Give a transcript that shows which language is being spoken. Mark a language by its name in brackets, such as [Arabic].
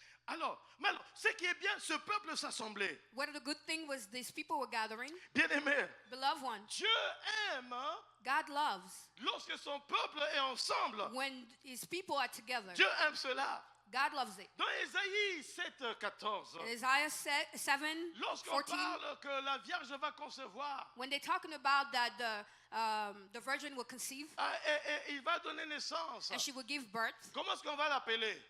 [French] Alors, ce qui est bien, ce peuple s'assemblait. [English] What a good thing was these people were gathering. [French] Bien-aimé, [English] Beloved one, [French] Dieu aime [English] God loves [French] lorsque son peuple est ensemble. [English] when his people are together. [French] Dieu aime cela. [English] God loves it. [French] Dans Ésaïe 7, 14, [English] In Isaiah 7, [French] lorsqu'on [English] 14, [French] parle que la Vierge va concevoir, [English] when they're talking about that the virgin will conceive [French] et il va donner naissance. [English] and she will give birth, [French] Comment est-ce qu'on va l'appeler?